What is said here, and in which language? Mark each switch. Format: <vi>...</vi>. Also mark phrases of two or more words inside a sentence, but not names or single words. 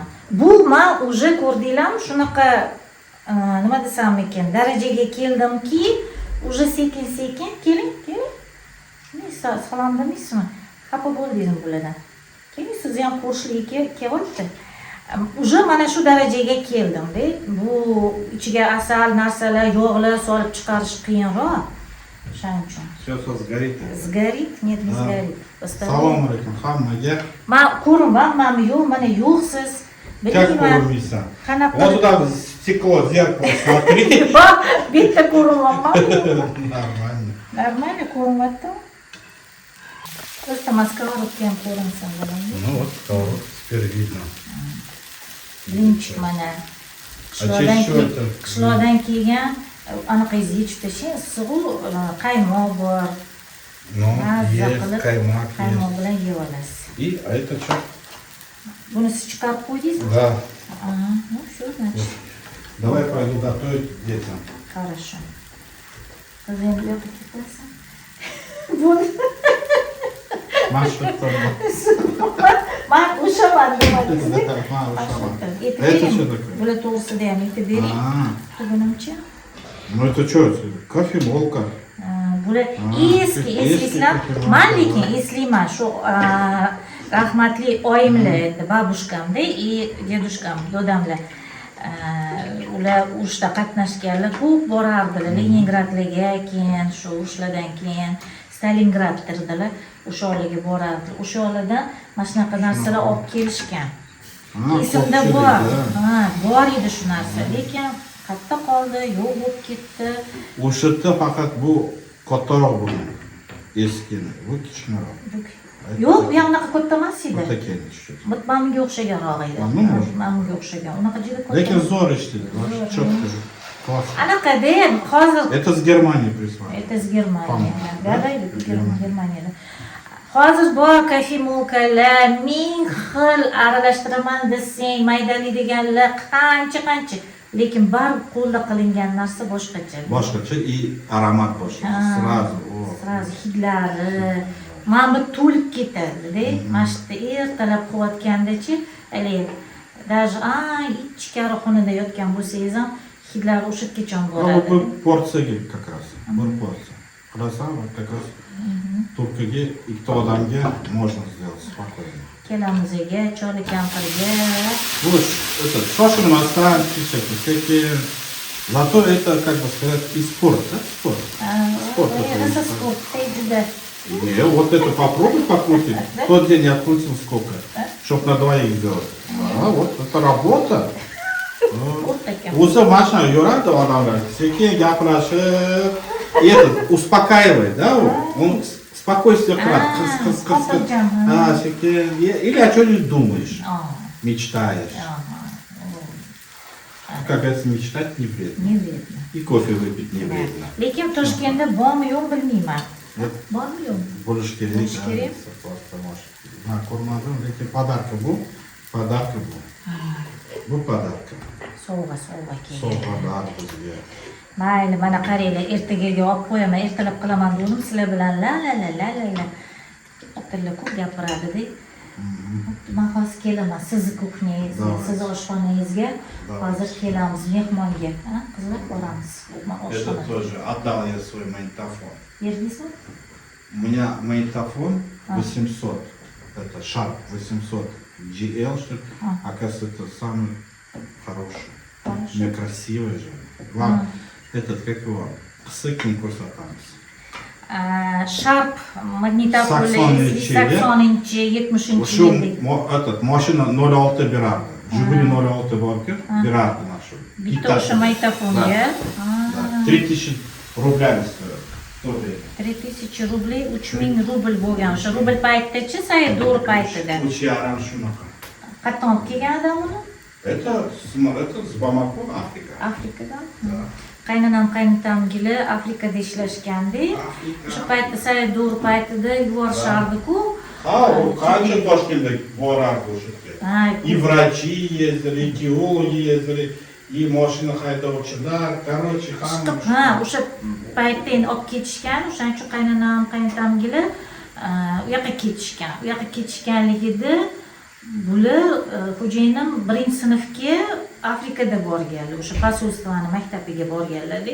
<uz>Bu men уже ko'rdinglarmi, shunaqa nima desam ekan, darajaga keldimki, уже sekin-sekin keling. Nisa, solandingizmi? Xafa bo'ldingizmi bulardan? Keling, sizni ham qo'shliga kelyapti. Уже mana shu darajaga keldim-da. Bu ichiga asal, narsalar, yog'lar solib chiqarish qiyinroq. O'shaning uchun.</uz> <ru>Сейчас сгорит. Сгорит? Нет, не сгорит.</ru> <uz>Салом алейкум, hammaga. Men ko'rinmayapmanmi, yo'q, mana yo'qsiz. Как ko'rinmaysan? Qanaqa?</uz> <ru>Вот туда в стекло, зеркало смотри.</ru> <uz>Bitta ko'rinmayapman.</uz> <ru>Нормально.</ru> <uz>Нормально ko'rinyapti.</uz> <ru>Просто сковородка</ru> <uz>ham ko'rinsin bo'ladimi?</uz> <ru>Ну вот, сковородка теперь видно.</ru> <uz>Birinchi mana. Qishloqdan kelgan anaqangiz yechib tashlang, issiq-u qaymoq bor.</uz> <ru>Ну, есть каймак,</ru> <uz>Qaymoq</uz> <ru>есть.</ru> <uz>bilan yeb olasiz.</uz> <ru>И, а это что?</ru> <uz>Buni siz chiqarib qo'ydingizmi?</uz> <ru>Да. Ну всё, значит. Давай пойду готовить детям. Хорошо.</ru> <uz>Qizim yo'q ketasan. Buni</uz> <ru>Маша, там.</ru> <uz>men o'shaman demadingiz-ku.</uz> <ru>Это что такое?</ru> <uz>Bular to'g'risida ham aytib bering. Tugunimcha.</uz> <ru>Ну это что? Кофемолка.</ru> <uz>Bular eskilar. Men lekin eslayman shu rahmatli oyimlar, babushkamda и dedushkam, dodamlar. Ular urushda qatnashganlar, ko'p borardilar Leningradlarga, keyin shu urushlardan keyin Stalingraddirdilar, o'sha yerlarga borardilar. O'sha yerlardan mana shunaqa narsalar olib kelishgan. Esimda bor. Bor edi shu narsa, lekin qayerda qoldi, yo'q bo'lib ketdi. O'sha faqat bu kattaroq bo'lgan. Eskini, bu kichikroq. Yo'q, bu ham unaqa katta emas edi.</uz> <ru>Вот такие чуть-чуть.</ru> <uz>Bunga o'xshaganroq edi. Bunga o'xshagan. Unaqa juda katta. Lekin zo'r ishladi.</uz> <ru>Четко же. Классно.</ru> <uz>Anaqada hozir</uz> <ru>Это с Германии прислали. это с Germaniya. Да, Germaniyada.</ru> <uz>Hozir bor kofemolkalar, ming xil aralashtiraman desang, maydali deganlar qancha. Lekin baribir qo'lda qilingan narsa boshqacha. Boshqacha</uz> <ru>и аромат</ru> <uz>boshqa. Sразу hidlari. Mana bu to'lib ketadi-da. Mana shu ertalab qilayotganda-chi, даже ichkari xonada yotgan bo'lsangiz ham hidlar o'shaga boradi. Bu porsiyaga</uz> <ru>как раз.</ru> <uz>Bir porsiya. Qarasam,</uz> <ru>как раз</ru> <uz>turkaga ikkita odamga</uz> <ru>можно сделать спокойно.</ru> <uz>Kelamiziga, choli kampirga.</uz> <ru>Ну, это шошимасtan, всякие. Зато это, как бы сказать, и спорт, да? Спорт. Спорт. Это спорт, juda. Не, вот это попробуй покрутить. В тот день я открутил сколько, чтоб на двоих сделать. Вот это работа.</ru> <uz>O'zi mashina yuradi odamlar, sekin gapirishib,</uz> <ru>этот успокаивает, да? Он спокойствие</ru> <uz>qiladi. Qis. Sekin.</uz> <ru>Или о чем-нибудь думаешь, мечтаешь. Как говорится, мечтать не вредно. Не вредно. И кофе выпить не вредно.</ru> <uz>Lekin Toshkentda bormi yo'q bilmayman. Bormi yo'q? Bo'lish kerak. Ha, ko'rmadim, lekin podarka bu. Bu podarka. Sovg'a kelgan. Sovg'alar bizga. Mayli, mana qaranglar, ertagaga olib qo'yaman, ertalab qilaman dedim, sizlar bilan la. Atilla ko'p gapiradi-da. Men hozir kelaman sizni kuxnyangizga, sizni oshxonangizga. Hozir kelamiz mehmonga. Qizlar boramiz.</uz> <ru>Это тоже отдал я свой магнитофон.</ru> <uz>Berdingizmi?</uz> <ru>У меня магнитофон 800. Это Sharp 800 GL, что ли. Оказывается, это самый хороший. У меня красивый же. Главное, этот, как его, Сыкин ko'rsatamiz.</ru> <uz>Sharp magnitofon, 80-chi, 70-chi yillik. Этот mashina 06 berardi. Jiguli 06 borku, berardi mana shu. Bitta o'sha magnitofonga 3000 rublyani stoyadi. 3000 rubl, 3000 rubl bo'lgan. O'sha rubl paytda-chi, sayt doğru paytida. 3,5 shunaqa. Qatdan olib kelgan odam uni?</uz> <ru>Это с Бамако,</ru> <uz>Afrika. Afrikadan. Qaynanam qaynatamgili Afrikada ishlashganda. O'sha paytda sayyor paytida yuborishardi-ku. Ha, u qancha Toshkentda borardi o'sha yerga.</uz> <ru>И врачи ездили, и геологи ездили, и</ru> <uz>mashina haydovchilar,</uz> <ru>короче, hamma.</ru> <uz>Ha, o'sha paytda endi olib ketishgan, o'shaning uchun qaynanam qaynatamgili u yoqqa ketishgan. U yoqqa ketishganligida bular xo'jayinim 1-sinfga Afrikada borganlar, o'sha posolstvoni maktabiga borganlar-da.</uz>